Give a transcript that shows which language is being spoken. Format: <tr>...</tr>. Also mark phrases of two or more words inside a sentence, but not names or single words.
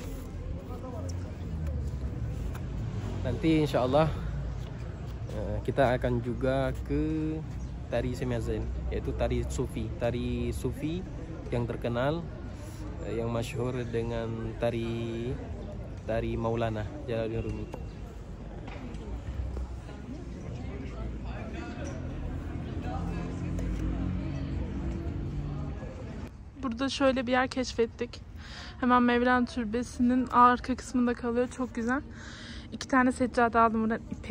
<id>Nanti</id> <ar>إن شاء الله</ar> <id>kita akan juga ke tari Semazen, yaitu tari sufi yang terkenal, yang masyhur dengan tari Maulana Jalaluddin Rumi.</id> <tr>Burada şöyle bir yer keşfettik. Hemen Mevlana Türbesi'nin arka kısmında kalıyor. Çok güzel. 2 tane seccade aldım buradan, ipek.</tr>